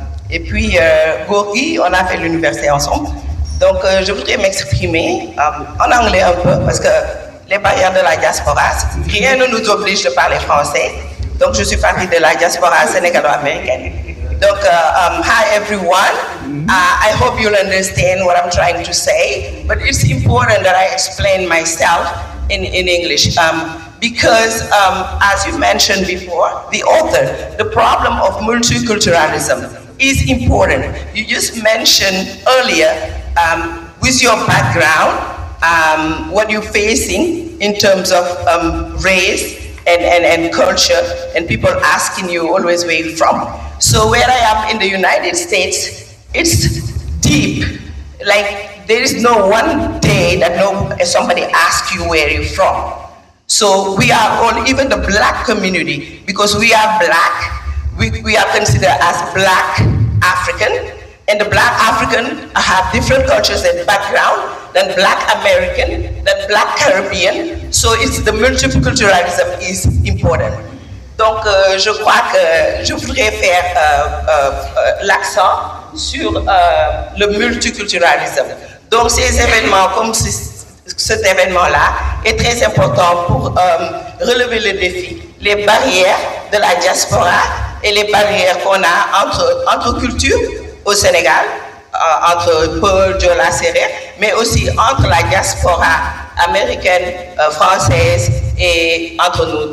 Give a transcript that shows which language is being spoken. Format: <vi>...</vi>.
<fr>Et puis, Gorgui, on a fait l'université ensemble. Donc, je voudrais m'exprimer en anglais un peu, parce que les barrières de la diaspora, rien ne nous oblige de parler français. Donc, je suis partie de la diaspora sénégalo-américaine.</fr> <en>Donc, hi everyone. I hope you'll understand what I'm trying to say, but it's important that I explain myself in English. Because, as you mentioned before, the author, the problem of multiculturalism is important. You just mentioned earlier, with your background, what you're facing in terms of race and culture, and people asking you always where you're from. So where I am in the United States, it's deep. Like there is no one day that somebody asks you where you're from. So we are all, even the black community, because we are black, we are considered as black African, And the black African have different cultures and background than black American, than black Caribbean. So it's the multiculturalism is important.</en> <fr>Donc je crois que je voudrais faire l'accent sur le multiculturalisme. Donc ces événements comme cet événement-là est très important pour relever le défi, les barrières de la diaspora et les barrières qu'on a entre cultures au Sénégal, entre Peul, Joola, Sérère, mais aussi entre la diaspora américaine, française et entre nous.</fr>